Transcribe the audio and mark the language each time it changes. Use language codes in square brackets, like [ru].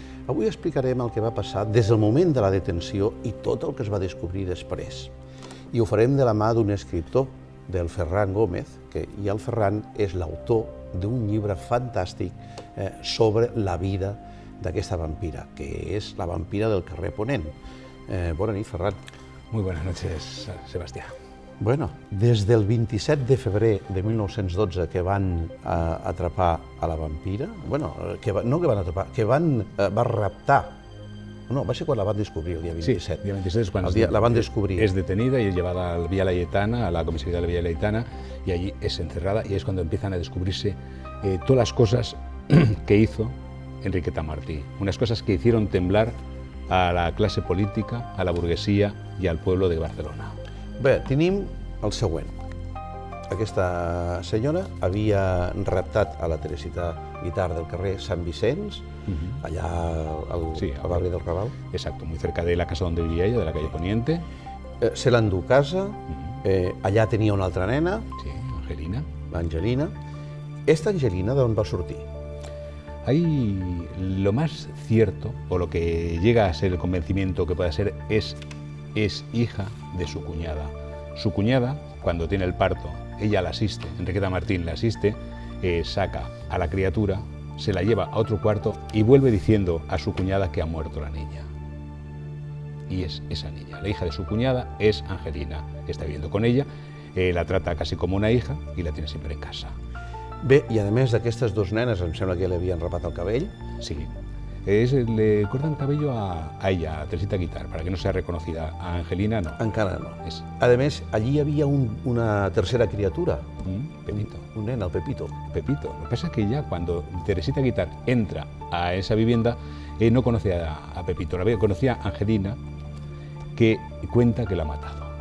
[ca] Avui explicarem el que va passar des del moment de la detenció i tot el que es va descobrir després. I ho farem de la mà d'un escriptor, del Ferran Gómez, i el Ferran és l'autor d'un llibre fantàstic sobre la vida d'aquesta vampira, que és la vampira del carrer Ponent. Bona nit, Ferran. [es] Muy buenas noches, Sebastián. [ca] Bueno, des del 27 de febrer de 1912 que van atrapar a la vampira, bueno, no que van atrapar, que va raptar. No, va ser quan la van descobrir, el dia 27. Sí, el dia 27 és quan la van descobrir. [es] Es detenida y es llevada a la Vía Layetana, a la comisaría de la Vía Layetana, y allí es encerrada y es cuando empiezan a descubrirse todas las cosas que hizo Enriqueta Martí. Unas cosas que hicieron temblar a la clase política, a la burguesía y al pueblo de Barcelona. [ca] Bé, tenim el següent. Aquesta senyora havia raptat a la Teresita Guitar del carrer Sant Vicenç, allà al barri del Raval. [es] Exacto, muy cerca de la casa donde vivía ella, de la calle Poniente. [ca] Se l'endú a casa, allà tenia una altra nena. [es] Sí, Angelina. [ca] L'Angelina. Esta Angelina d'on va sortir? [es] Ahí lo más cierto, o lo que llega a ser el convencimiento que pueda ser, es hija de su cuñada. Su cuñada, cuando tiene el parto, ella la asiste, Enriqueta Martín la asiste, saca a la criatura, se la lleva a otro cuarto y vuelve diciendo a su cuñada que ha muerto la niña. Y es esa niña, la hija de su cuñada es Angelina, está viviendo con ella, la trata casi como una hija y la tiene siempre en casa. [ca] Bé, i a més d'aquestes dues nenes, em sembla que li havien rapat el cabell. [es] Sí, le cortan el cabello a ella, a Teresita Guitar, para que no sea reconocida. A Angelina no. [ca] Encara no. Es A més, allí hi havia una tercera criatura. Pepito. Un nen, el Pepito. Pepito. [es] Lo que pasa es que ya cuando Teresita Guitar entra a esa vivienda, no conoce a Pepito, conocía a Angelina, que cuenta que la ha matado.